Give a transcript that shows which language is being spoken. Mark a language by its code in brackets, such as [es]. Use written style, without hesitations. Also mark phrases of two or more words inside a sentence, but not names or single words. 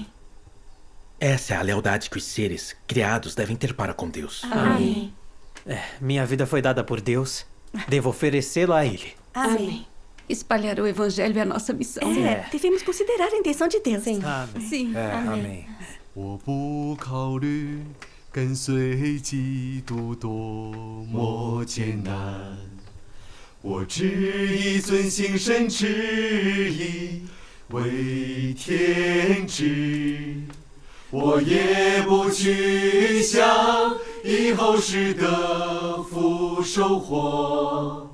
[pt] Essa é a lealdade que os seres criados devem ter para com Deus. Amém. Minha vida foi dada por Deus. Devo oferecê-la a Ele. Amém. Espalhar o Evangelho é a nossa missão. Devemos considerar a intenção de Deus. Sim. Sim. Amém. [zh] 我不考虑跟随基督多么艰难，我只以遵行神旨意为天职。我也不去想以后世的福收获。